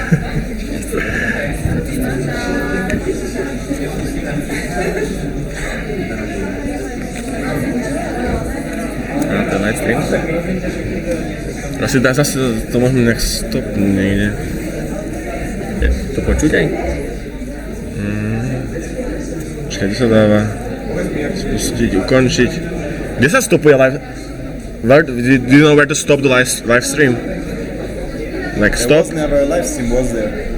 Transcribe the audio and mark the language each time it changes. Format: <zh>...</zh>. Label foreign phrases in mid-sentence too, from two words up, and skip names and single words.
<sk>A to</sk> <en>live stream.</en> <sk>Asi dá zase, to môžeme nejak stopnúť niekde. To počuť aj? Počkaj, kde sa dáva? Spustiť, ukončiť. Kde sa stopuje live?</sk> <en>Do you know where to stop the live stream? Like stop? There was never a live stream, was there?</en>